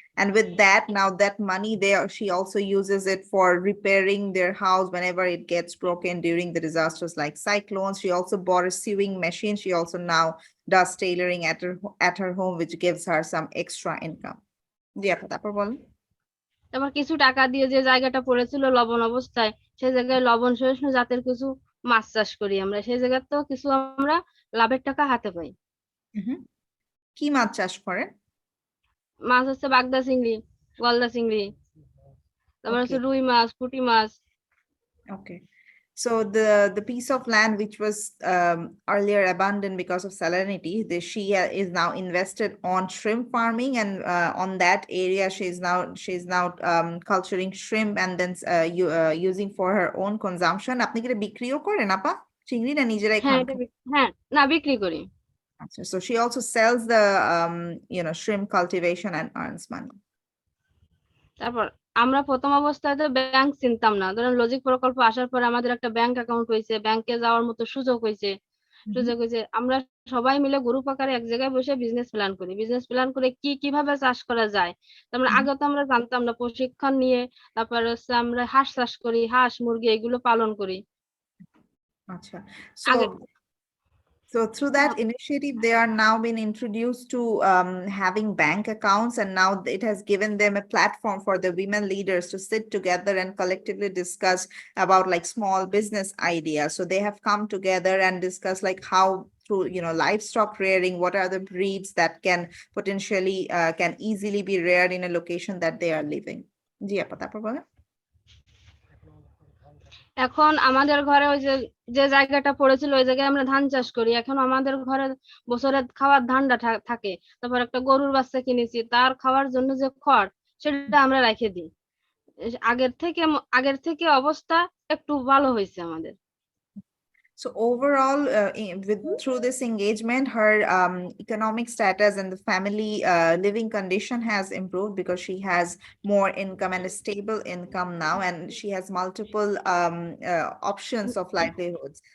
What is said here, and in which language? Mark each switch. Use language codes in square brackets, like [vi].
[en] And with that, now that money she also uses it for repairing their house whenever it gets broken during the disasters like cyclones. She also bought a sewing machine. She also now does tailoring at her home, which gives her some extra income. [bn] তারপর কিছু টাকা দিয়ে যে জায়গাটা পড়েছিল লবণ অবস্থায়, সেই জায়গায় লবণ সহিষ্ণু জাতের কিছু মাছ চাষ করি আমরা, সেই জায়গাতেও কিছু আমরা লাভের টাকা হাতে পাই। কি মাছ চাষ করেন? মাছ হচ্ছে বাগদা চিংড়ি, গলদা চিংড়ি, তারপর হচ্ছে রুই মাছ, পুঁটি মাছ। [en] Okay. So the piece of land which was earlier abandoned because of salinity, she is now invested on shrimp farming, and on that area she's now culturing shrimp and then using for her own consumption. [bn] আপনি কি বিক্রিও করেন আপা চিংড়ি, না নিজেরাই খান? হ্যাঁ, না বিক্রি করি। [en] আচ্ছা, so she also sells the shrimp cultivation and earns money. [bn] তারপর আমরা প্রথম অবস্থায় ব্যাংক চিনতাম না, ধরেন লজিক প্রকল্প আসার পরে আমাদের একটা ব্যাংক অ্যাকাউন্ট হয়েছে, ব্যাংকে যাওয়ার মতো সুযোগ হয়েছে। আমরা সবাই মিলে গ্রুপ আকারে এক জায়গায় বসে বিজনেস প্ল্যান করি। বিজনেস প্ল্যান করে কিভাবে চাষ করা যায়। তারপরে আগে তো আমরা জানতাম না, প্রশিক্ষণ নিয়ে তারপর হচ্ছে আমরা হাঁস চাষ করি, হাঁস মুরগি এগুলো পালন করি। [en] আচ্ছা, So through that initiative, they are now been introduced to having bank accounts, and now it has given them a platform for the women leaders to sit together and collectively discuss about like small business ideas. So they have come together and discuss like how through livestock rearing, what are the breeds that can potentially can easily be reared in a location that they are living. [bn] জি আপা, তারপর বলেন। এখন আমাদের ঘরে ওই যে জায়গাটা পড়েছিল ওই জায়গায় আমরা ধান চাষ করি। এখন আমাদের ঘরে বছরে খাওয়ার ধানটা থাকে, তারপর একটা গরুর বাচ্চা কিনেছি, তার খাওয়ার জন্য যে খড় সেটা আমরা রেখে দিই। আগের থেকে অবস্থা একটু ভালো হয়েছে আমাদের। [en] So overall, through this engagement, her economic status and the family living condition has improved because she has more income and a stable income now, and she has multiple options of livelihoods.